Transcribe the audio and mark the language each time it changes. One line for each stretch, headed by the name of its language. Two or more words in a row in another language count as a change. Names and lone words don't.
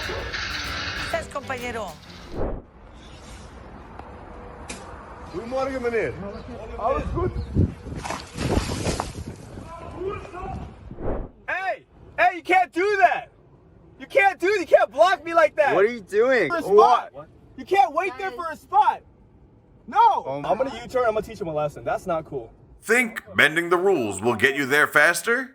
Spanish: ¿Estás, compañero?
Dutch: Goedemorgen, meneer. Alles goed?
English: Hey! Hey, you can't do that! You can't do that! You can't block me like that! What are you doing? For a spot! What? You can't wait there for a spot! No! I'm gonna U-turn, I'm gonna teach him a lesson. That's not cool. Think bending the rules will get you there faster?